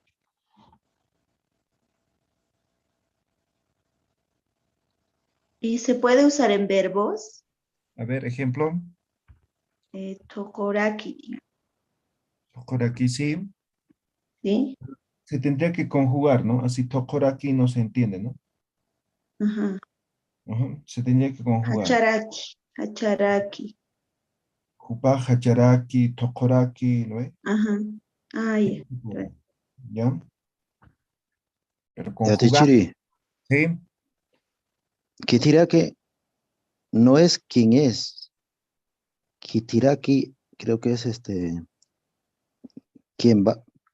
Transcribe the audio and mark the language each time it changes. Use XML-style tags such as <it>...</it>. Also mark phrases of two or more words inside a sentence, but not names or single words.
<es>¿Y se puede usar en verbos? A ver, ejemplo. Tokoraki. Por aquí sí. ¿Sí? Se tendría que conjugar, ¿no? Así tokoraki no se entiende, ¿no? Ajá. Ujú, se tendría que conjugar.</es> <ay>Hacharaki. Hacharaki. Kupa, hacharaki, tokoraki,</ay> <es>¿no ve? Ajá. Ah, ya. ¿Ya? Pero Ya conjugar, Tichiri, ¿sí? Kitiraki no es quién es. Kitiraki creo que es quién va.</es>